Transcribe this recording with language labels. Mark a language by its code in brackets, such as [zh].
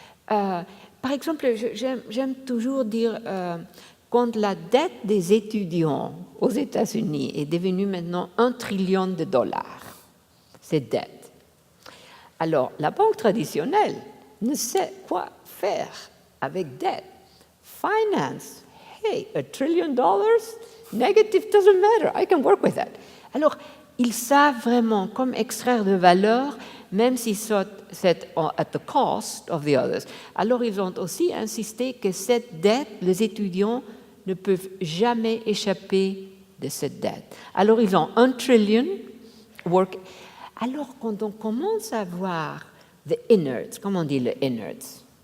[fr] Par exemple, j'aime toujours dire, quand la dette des étudiants aux États-Unis est devenue maintenant $1 trillion, cette dette. Alors, la banque traditionnelle ne sait quoi faire avec dette. [en] Finance, hey, $1 trillion, negative doesn't matter, I can work with that. [fr] Alors, ils savent vraiment comment extraire de valeur, même si c'est [en] at the cost of the others. [fr] Alors, ils ont aussi insisté que cette dette, les étudiants ne peuvent jamais échapper de cette dette. Alors, ils ont $1 trillion work. Alors, quand on commence à voir [en] the innards, [fr] comment on dit le innards?